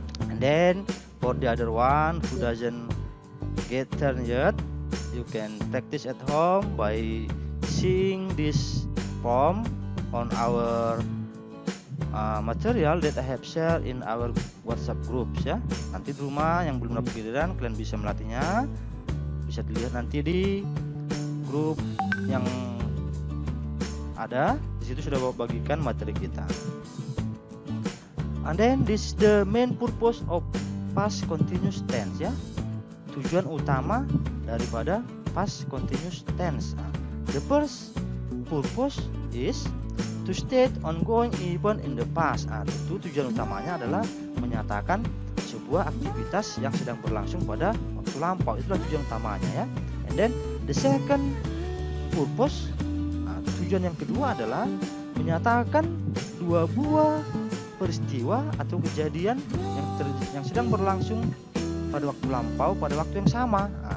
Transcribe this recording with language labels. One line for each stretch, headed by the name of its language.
English: And then for the other one who doesn't get turn yet, you can practice at home by seeing this form on our material that I have shared in our WhatsApp groups ya.
Indonesian: Nanti di rumah yang belum dapat giliran kalian bisa melatihnya, bisa dilihat nanti di grup yang ada. Di situ sudah bagikan materi kita.
English: And then this is the main purpose of past continuous tense ya.
Indonesian: Tujuan utama daripada past continuous tense.
English: The first purpose is to state ongoing event in the past.
Indonesian: Tentu tujuan utamanya adalah menyatakan sebuah aktivitas yang sedang berlangsung pada waktu lampau. Itulah tujuan utamanya ya.
English: And then the second purpose,
Indonesian: tujuan yang kedua adalah menyatakan dua buah peristiwa atau kejadian yang sedang berlangsung pada waktu lampau pada waktu yang sama.